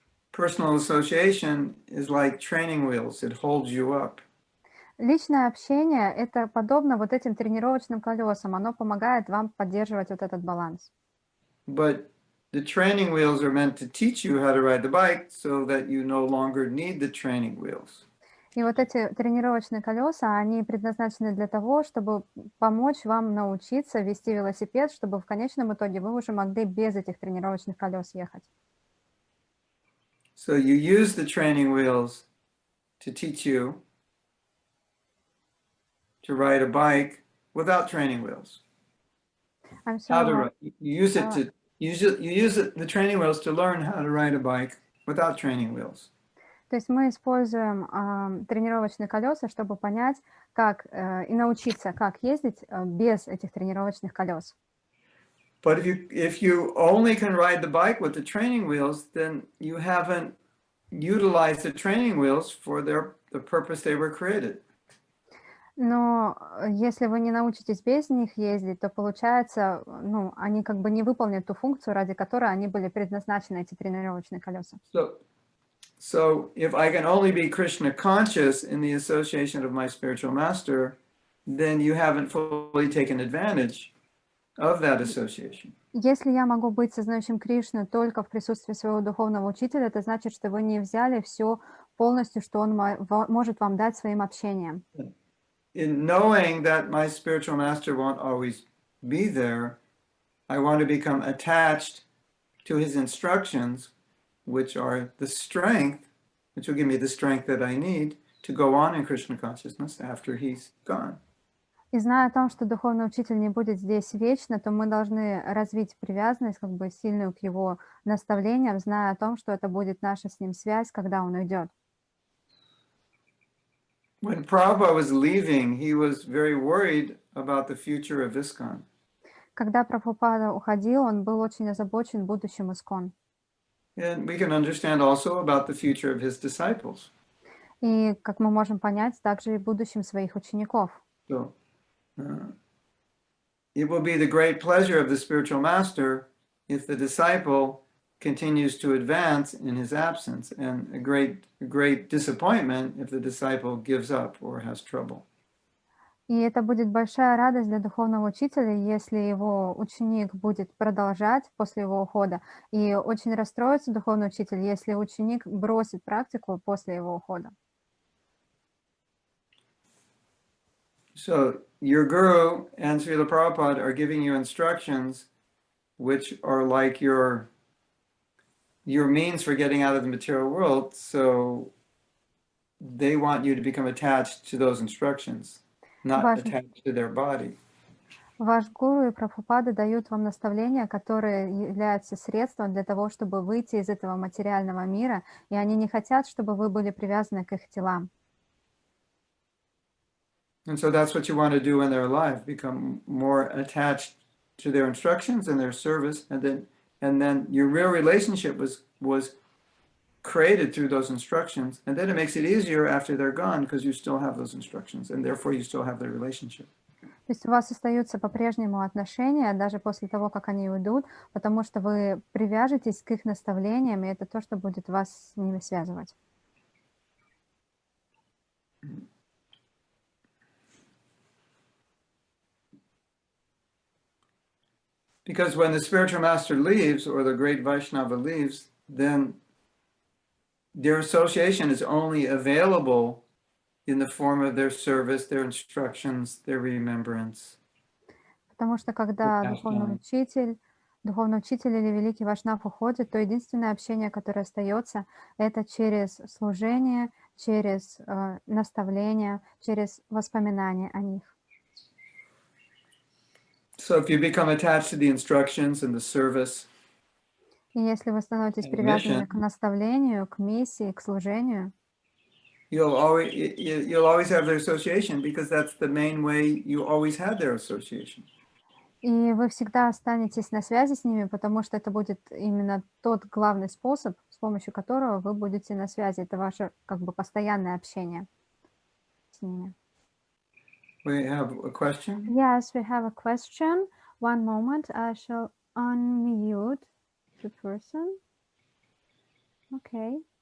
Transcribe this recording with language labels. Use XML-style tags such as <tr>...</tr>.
<en>Personal association is like training wheels. It holds you up.</en> <ru>Личное общение – это подобно вот этим тренировочным колесам. Оно помогает вам поддерживать вот этот баланс.</ru> <en>But the training wheels are meant to teach you how to ride the bike so that you no longer need the training wheels.</en> <ru>И вот эти тренировочные колеса, они предназначены для того, чтобы помочь вам научиться вести велосипед, чтобы в конечном итоге вы уже могли без этих тренировочных колес ехать.</ru> <en>So you use the training wheels to teach you to ride a bike without training wheels. I'm sorry. You use the training wheels to learn how to ride a bike without training wheels.</en> <ru>То есть мы используем тренировочные колеса, чтобы понять, как и научиться, как ездить без этих тренировочных колес.</ru> <en>But if you only can ride the bike with the training wheels, then you haven't utilized the training wheels for the purpose they were created.</en> <ru>Но если вы не научитесь без них ездить, то получается, ну, они как бы не выполнят ту функцию, ради которой они были предназначены, эти тренировочные колеса.</ru> <en>So if I can only be Krishna conscious in the association of my spiritual master, then you haven't fully taken advantage of that association.</en> <ru>Если я могу быть сознающим Кришну только в присутствии своего духовного учителя, это значит, что вы не взяли все полностью, что он может вам дать своим общением.</ru> <en>In knowing that my spiritual master won't always be there, I want to become attached to his instructions, which are the strength, which will give me the strength that I need to go on in Krishna consciousness after he's gone.</en> <ru>И зная о том, что духовный учитель не будет здесь вечно, то мы должны развить привязанность, как бы сильную к его наставлениям, зная о том, что это будет наша с ним связь, когда он уйдет.</ru> <en>When Prabhupada was leaving, he was very worried about the future of ISKCON.</en> <ru>Когда Прабхупада уходил, он был очень озабочен будущим ИСККОН.</ru> <en>And we can understand also about the future of his disciples.</en> <ru>И, как мы можем понять, также и будущим своих учеников.</ru> <en>So, it will be the great pleasure of the spiritual master if the disciple continues to advance in his absence, and a great disappointment if the disciple gives up or has trouble.</en> <ru>И это будет большая радость для духовного учителя, если его ученик будет продолжать после его ухода. И очень расстроится духовный учитель, если ученик бросит практику после его ухода.</ru> <en>So your guru and Srila Prabhupada are giving you instructions which are like your means for getting out of the material world, so they want you to become attached to those instructions, not attached to their body.</en> <ru>Ваш гуру и Прабхупада дают вам наставления, которые являются средством для того, чтобы выйти из этого материального мира, и они не хотят, чтобы вы были привязаны к их телам.</ru> <en>And so that's what you want to do in their life, become more attached to their instructions and their service, and then your real relationship was created through those instructions, and then it makes it easier after they're gone because you still have those instructions, and therefore you still have their relationship.</en> <ru>То есть у вас остаются по-прежнему отношения, даже после того, как они уйдут, потому что вы привяжетесь к их наставлениям, и это то, что будет вас с ними связывать.</ru> <en>Because when the spiritual master leaves, or the great Vaishnava leaves, then their association is only available in the form of their service, their instructions, their remembrance.</en> <ru>Потому что когда духовный учитель или великий Вайшнав уходит, то единственное общение, которое остается, это через служение, через наставление, через воспоминания о них.</ru> <en>So if you become attached to the instructions and the service,</en> <ru>и если вы становитесь привязаны к наставлению, к миссии, к служению, you'll always have their association because that's the main way you always had their association. И вы всегда останетесь на связи с ними, потому что это будет именно тот главный способ, с помощью которого вы будете на связи. Это ваше как бы постоянное общение с ними.</ru> <en>We have a question? Yes, we have a question. One moment, I shall unmute the person. Okay.</en>